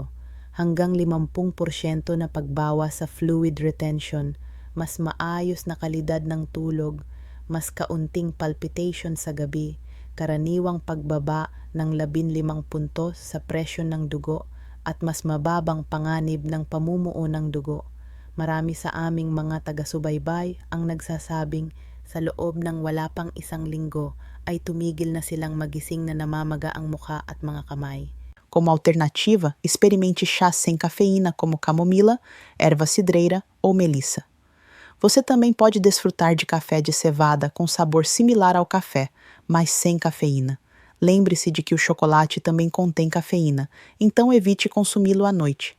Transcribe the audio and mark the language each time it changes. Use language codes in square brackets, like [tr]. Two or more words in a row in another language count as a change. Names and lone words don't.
[tl] Hanggang 50% na pagbawas sa fluid retention, mas maayos na kalidad ng tulog, mas kaunting palpitation sa gabi, karaniwang pagbaba ng 15 puntos sa presyon ng dugo, at mas mababang panganib ng pamumuo ng dugo. Marami sa aming mga taga-subaybay ang nagsasabing sa loob ng wala pang 1 linggo ay tumigil na silang magising na namamaga ang mukha at mga kamay. [pt] Como alternativa, experimente chás sem cafeína como camomila, erva cidreira ou melissa. Você também pode desfrutar de café de cevada com sabor similar ao café, mas sem cafeína. Lembre-se de que o chocolate também contém cafeína, então evite consumi-lo à noite.